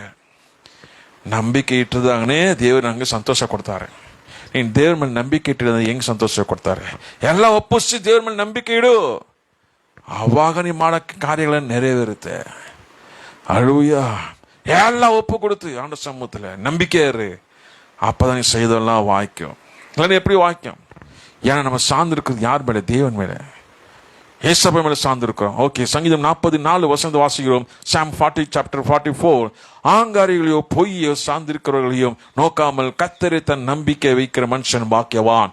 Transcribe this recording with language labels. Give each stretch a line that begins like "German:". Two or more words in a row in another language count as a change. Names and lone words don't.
Kannada: ನಂಬಿಕೆ ಇಟ್ಟಿದಾಗನೇ ದೇವ್ರು ನಂಗೆ ಸಂತೋಷ ಕೊಡ್ತಾರೆ. ನೀನು ದೇವ್ರ ಮೇಲೆ ನಂಬಿಕೆ ಇಟ್ಟಿದ್ರೆ ಹೆಂಗೆ ಸಂತೋಷ ಕೊಡ್ತಾರೆ? ಎಲ್ಲ ಒಪ್ಪಿಸಿ ದೇವ್ರ ಮೇಲೆ ನಂಬಿಕೆ ಇಡು, ಆವಾಗ ನೀವು ಮಾಡೋಕ್ಕೆ ಕಾರ್ಯಗಳನ್ನು ನೆರವೇರುತ್ತೆ. ಅಳುಯ್ಯ ಎಲ್ಲ
Tamil: ஒப்பு கொடுத்து ஆண்ட சமூகத்தில் நம்பிக்கை இரு. அப்பதான் நீ செய்தெல்லாம் வாய்க்கும். இல்லைன்னா எப்படி வாய்க்கும்? ஏன்னா நம்ம சார்ந்து இருக்கிறது யார் மேலே? தேவன் மேலே, ஏசப்பா மேலே சார்ந்து இருக்கிறோம். ஓகே, சங்கீதம் 44 வாசிக்கிறோம். சாம் 40 chapter 44. ஆங்காரிகளையோ பொய்யோ சார்ந்திருக்கிறவர்களையும் நோக்காமல் கர்த்தரை தன் நம்பிக்கை வைக்கிற மனுஷன் பாக்கியவான்.